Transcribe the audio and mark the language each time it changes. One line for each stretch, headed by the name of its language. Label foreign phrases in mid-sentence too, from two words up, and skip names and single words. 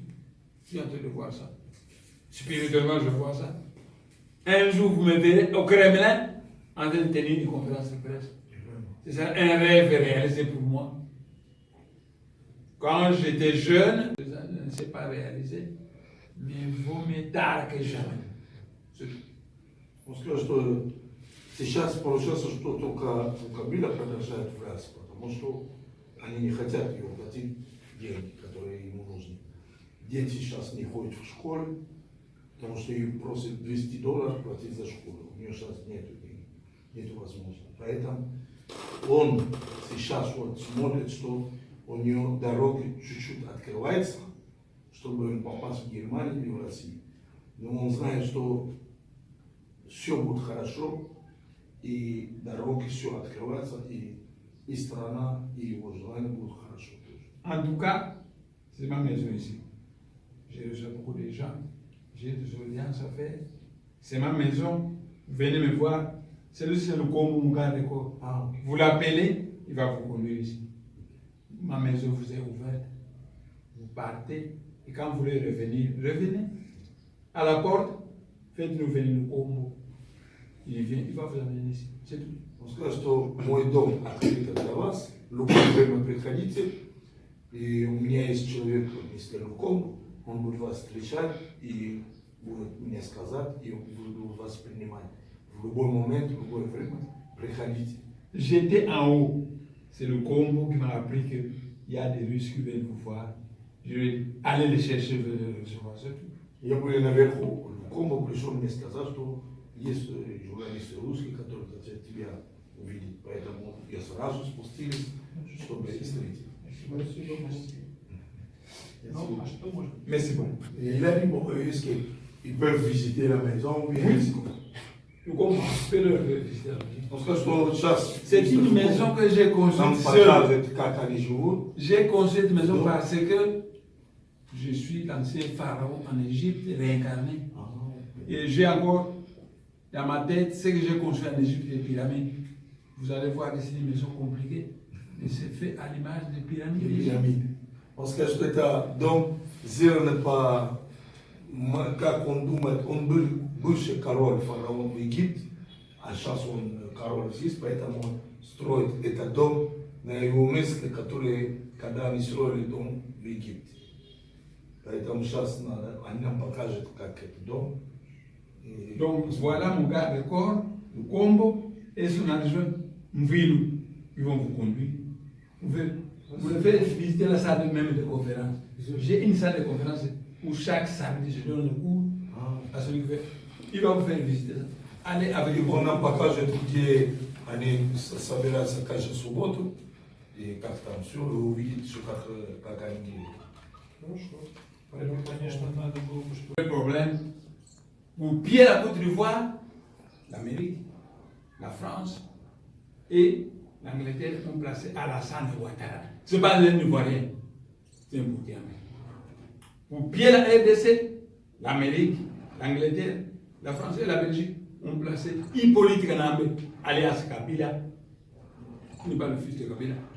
French: Je suis en train de voir ça. Spirituellement, je vois ça. Un jour, vous me verrez au Kremlin en train de tenir une conférence de presse. C'est ça, un rêve réalisé pour moi. Quand j'étais jeune, ça ne s'est pas réalisé, mais vaut mieux tard que jamais.
Russian: Скажу, что сейчас получается, что только Кабила продолжает власть, потому что они не хотят ему платить деньги, которые ему нужны. Дети сейчас не ходят в школу, потому что ее просят $200 платить за школу. У нее сейчас нет денег, нет возможности. Поэтому он сейчас вот смотрит, что у него дороги чуть-чуть открываются, чтобы попасть в Германию или в Россию. Но он знает, что все будет хорошо, и дороги все открываются, и страна, и его желание будут хорошо тоже.
French: En tout cas, c'est ma maison ici. J'ai reçu beaucoup de gens, j'ai des audiences à faire. C'est ma maison, venez me voir. C'est le Congo Mugadeko. Vous l'appelez, il va vous conduire ici. Ma maison vous est ouverte. Vous partez, et quand vous voulez revenir, revenez. À la porte, faites-nous venir le Congo. Il vient, il va vous amener ici. C'est tout.
Russian: Он сказал, что мой дом открыт для вас, любое время приходите, и у меня есть человек, мистер Луком, он будет вас встречать и будет мне сказать, и будет вас принимать. В любой момент, в любое время, приходите.
French: J'étais en haut. C'est le Congo qui m'a appris qu'il y a des Russes qui veulent vous voir. Je vais aller les chercher, je vais les recevoir, c'est tout.
Russian: Я был наверху, Луком пришел мне сказать, что есть журналисты русские, которые хотят тебя увидеть. Поэтому я сразу спустились, чтобы встретить.
French: Merci beaucoup. Il a dit, bon, est-ce qu'ils peuvent visiter la maison ou bien Le Congo peut le visiter.
Russian: Он сказал, что сейчас...
French: C'est une maison que j'ai construite seule. J'ai construit cette maison parce que je suis l'ancien pharaon en Égypte réincarné. Et j'ai encore dans ma tête ce que j'ai construit en Égypte, les pyramides. Vous allez voir que c'est une maison compliquée, mais c'est fait à l'image des pyramides. Parce que
Russian: это дом сделан по, как он думает, он был бывший король, фараон в Египте, а сейчас он король здесь, поэтому он строит этот дом на его месте, который, когда они строили дом в Египте. Поэтому сейчас они нам покажут, как этот дом.
French: Donc voilà mon garde de corps, le Combo et son adjoint Mvilou. Ils vont vous conduire. Vous le faites visiter la salle même de conférence. J'ai une salle de conférence où chaque samedi je donne le cours à celui qui veut. Il va vous faire visiter ça. Allez avec
Russian: И
French: vous.
Russian: он нам покажет, где они собираются каждую субботу, и как там все, и увидит все, как они делают. Поэтому, конечно, надо было бы, чтобы...
French: Le problème, vous pillez la Côte d'Ivoire, l'Amérique, la France et l'Angleterre ont placé Alassane Ouattara. Ce n'est pas un Ivoirien, c'est un Burkinabé. Vous pillez la RDC, l'Amérique, l'Angleterre, la France et la Belgique ont placé Hippolyte Kanambe, alias Kabila, qui n'est pas le fils de Kabila.